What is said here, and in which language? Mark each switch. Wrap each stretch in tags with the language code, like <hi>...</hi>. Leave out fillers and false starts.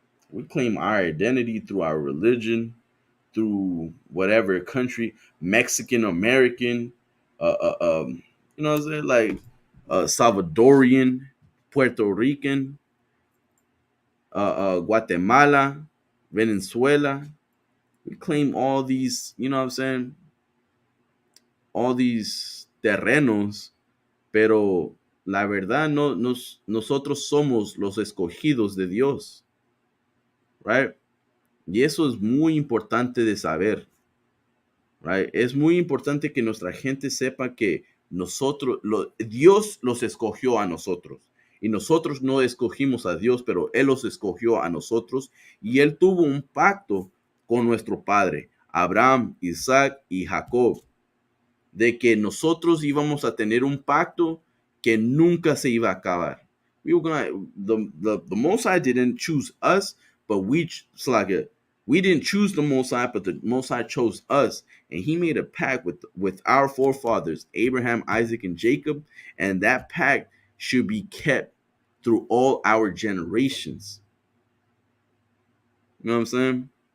<en>We claim our identity through our religion, through whatever country, Mexican American, you know what I'm saying? Like Salvadorian, Puerto Rican, Guatemala, Venezuela. We claim all these, you know what I'm saying? All these</en> <es>terrenos, pero la verdad no nosotros somos los escogidos de Dios, right? Y eso es muy importante de saber, right? Es muy importante que nuestra gente sepa que Dios los escogió a nosotros. Y nosotros no escogimos a Dios, pero Él los escogió a nosotros. Y Él tuvo un pacto con nuestro padre, Abraham, Isaac y Jacob, de que nosotros íbamos a tener un pacto que nunca se iba a acabar.</es> <en>The Most High didn't choose us, but we didn't choose the Most High, but the Most High chose us, and He made a pact with our forefathers, Abraham, Isaac, and Jacob, and that pact should be kept through all our generations. You know what I'm saying?</en>